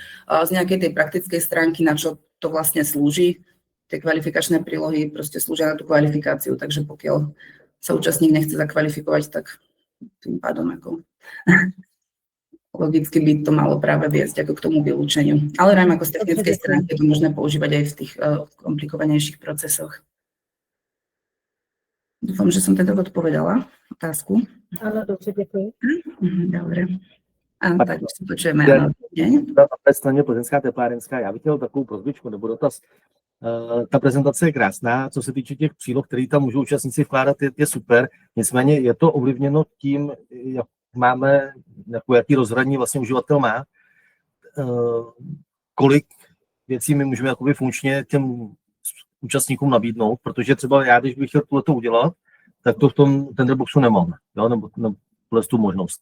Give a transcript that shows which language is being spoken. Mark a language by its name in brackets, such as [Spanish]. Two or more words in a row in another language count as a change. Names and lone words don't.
[Slovak] Z nejakej tej praktickej stránky, na čo to vlastne slúži, tie kvalifikačné prílohy proste slúžia na tú kvalifikáciu, takže pokiaľ sa účastník nechce zakvalifikovať, tak tým pádom ako logicky by to malo práve viesť ako k tomu vylúčeniu. Ale najmä ako z technickej stránky je to možné používať aj v tých komplikovanejších procesoch. Dúfam, že som teda odpovedala otázku. [Czech] Áno, dobře, děkuji. [Slovak] Dobre. A tak už si počujeme. [Czech] Na straně Plzeňská teplárenská, já bych chtěl takovou prosbičku nebo dotaz. Ta prezentace je krásná, co se týče těch příloh, které tam můžou účastníci vkládat, je super. Nicméně je to ovlivněno tím, jak máme, jaký rozhraní vlastně uživatel má, kolik věcí my můžeme jakoby funkčně těm účastníkům nabídnout, protože třeba já, když bych chtěl tohleto udělat, tak to v tom tenderboxu nemám, jo, nebo tu možnost.